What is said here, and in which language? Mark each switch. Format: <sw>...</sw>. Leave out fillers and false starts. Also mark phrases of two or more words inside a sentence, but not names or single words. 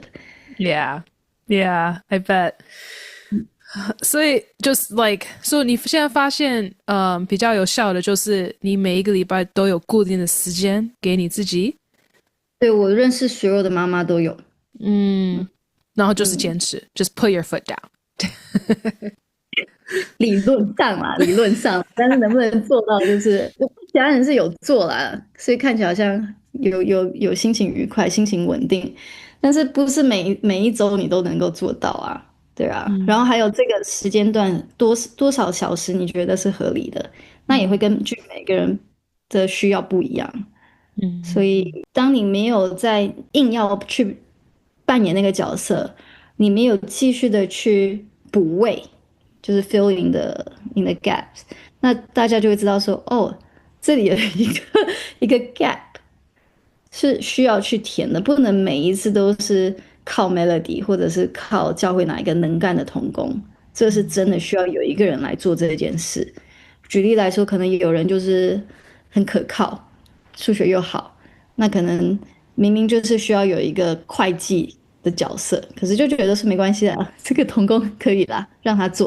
<en>Yeah, I bet.</en> <zh>所以就是所以你現在發現，比較有效的就是你每一個禮拜都有固定的時間給你自己。對，我認識所有的媽媽都有。然後就是堅持 ，</zh> <en>just put your foot down。</en> <zh>理論上，但是能不能做到，就是家人是有做啦，所以看起來好像有心情愉快、心情穩定，但是不是每一周你都能夠做到啊？對啊。然後還有這個時間段多少小時你覺得是合理的，那也會根據每個人的需要不一樣。所以當你沒有在硬要去扮演那個角色，你沒有繼續的去補位，就是</zh> <en>fill in the gaps，</en> <zh>那大家就會知道說，哦，這裡有一個 gap 是需要去填的，不能每一次都是靠 Melody 或者是靠教會哪一個能幹的同工，這是真的需要有一個人來做這件事。舉例來說，可能有人就是很可靠，數學又好，那可能明明就是需要有一個會計的角色，可是就覺得是沒關係啦，這個同工可以啦，讓他做。</zh>